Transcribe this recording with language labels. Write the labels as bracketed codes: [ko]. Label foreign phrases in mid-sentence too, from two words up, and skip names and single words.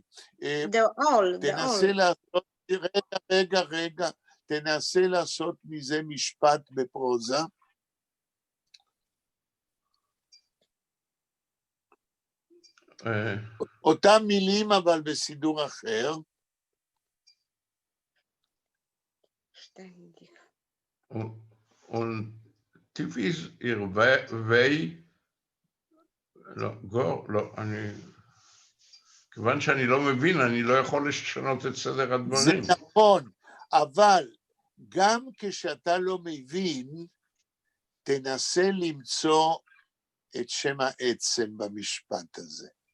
[he] תנסה לעשות, רגע, תנסה לעשות מזה משפט בפרוזה. אותם מילים אבל בסידור אחר. [yi] und tief ist ihr Wei, [he] גור, לא, כיוון שאני לא מבין, אני לא יכול לשנות את סדר הדברים. זה נכון, אבל גם כשאתה לא מבין, תנסה למצוא את שם העצם במשפט הזה.